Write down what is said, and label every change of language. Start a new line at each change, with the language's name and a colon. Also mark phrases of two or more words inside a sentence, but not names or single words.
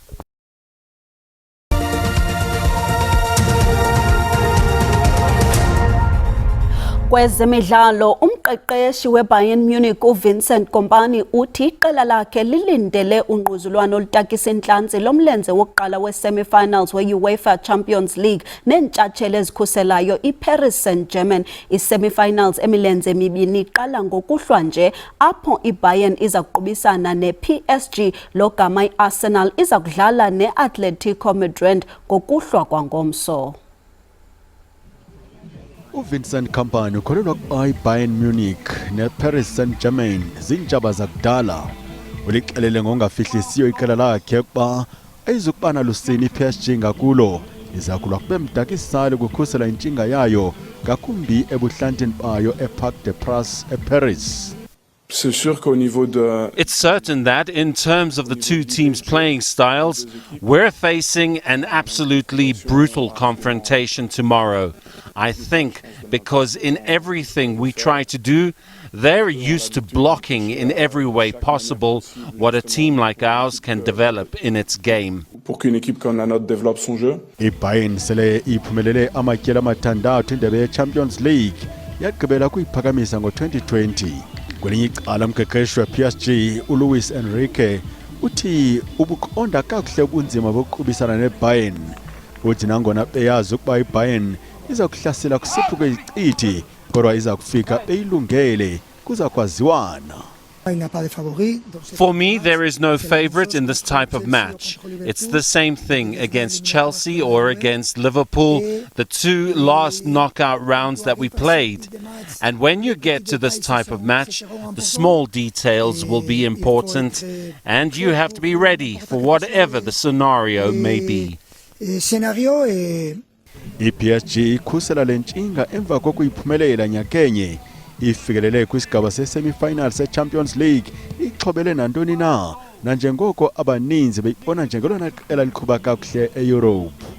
Xhosa: Kwezemidlalo, umqeqeshi weBayern Munich uVincent Kompany uthi iqela lakhe lilindele ungquzulwano olutakisa intlantsi lomlenze wokuqala we-semi-finals we-UEFA Champions League neentshatsheli ezikhuselayo iParis Saint-Germain. I-semi-finals emilenze emibini iqala ngokuhlwa nje apho iBayern iza kuqubisana ne-PSG, lo gama iArsenal iza kudlala ne-Atletico Madrid ngokuhlwa kwangomso. UVincent Kompany ukholelwa ukuba iBayern Munich neParis Saint-Germain zintshaba zakudala. Ulixelele ngongafihlisiyo iqela lakhe ukuba ayizukuba nalusini iPSG ngakulo iza kulwa kube mdakisali ukukhusela intshinga yayo ngakumbi ebuhlantini bayo eParc des Princes eParis.
French: C'est sûr qu'au niveau de...
English: It's certain that, in terms of the two teams' playing styles, we're facing an absolutely brutal confrontation tomorrow. I think because in everything we try to do, they're used to blocking in every way possible what a team like ours can develop in its game.
French: Pour qu'une équipe comme la nôtre développe son jeu.
Xhosa: iBayern sele iphumelele amatyeli amathandathu indebe ye-Champions League yagqibela kuyiphakamisa ngo-2020. Kwelinye icala umqeqeshi we-PSG uLuis Enrique uthi ubuqonda kakuhle ubunzima bokuqubisana neBayern. Uthi nangona beyazi ukuba iBayern iza kuhlasela kusiphi kwezicithi kodwa iza kufika beyilungele kuza kwaziwana.
English: For me, there is no favorite in this type of match. It's the same thing against Chelsea or against Liverpool, the two last knockout rounds that we played. And when you get to this type of match, the small details will be important, and you have to be ready for whatever the scenario may be.
Xhosa: iPSG ikhusela lentshinga emva kokuyiphumelela nyakenye ifikelele kwisigaba se-semi-final se-Champions League ixhobele nantoni na nanjengoko abaninzi beyibona njengelona qela liqhuba kakuhle eEurope.